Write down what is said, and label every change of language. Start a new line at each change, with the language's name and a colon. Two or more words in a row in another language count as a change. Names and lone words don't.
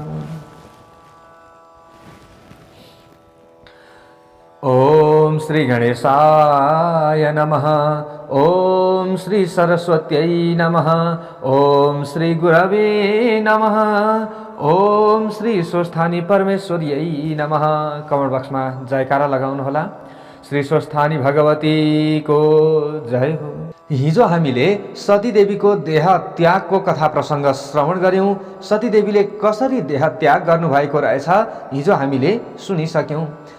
Sanskrit: ओम श्री गणेशाय नमः। ओम श्री सरस्वत्यै नमः। ओम श्री गुरवे नमः। ओम श्री स्वस्थानी परमेश्वर्यै नमः।
Nepali: कमेन्ट बक्समा जयकारा लगाउनुहोला। श्री स्वस्थानी भगवतीको जय हो। हिजो हामीले सतीदेवीको देह त्यागको कथा प्रसङ्ग श्रवण गर्यौं। सतीदेवीले कसरी देह त्याग गर्नुभएको रहेछ हिजो हामीले सुनिसक्यौं।